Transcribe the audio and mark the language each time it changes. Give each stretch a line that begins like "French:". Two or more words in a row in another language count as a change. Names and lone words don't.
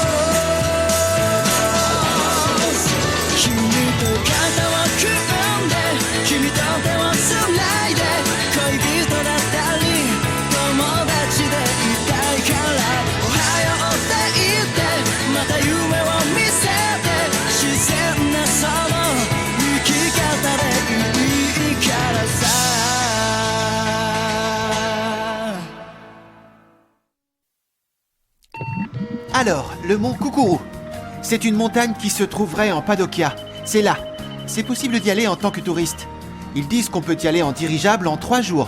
Japanese: 君と肩を組んで君と手をつないで恋人だったり友達でいたいからおはようって言ってまた夢を見せて自然なその生き方でいいからさ
French: Alors, le mont Kukuru. C'est une montagne qui se trouverait en Padokia. C'est là. C'est possible d'y aller en tant que touriste. Ils disent qu'on peut y aller en dirigeable en 3 jours.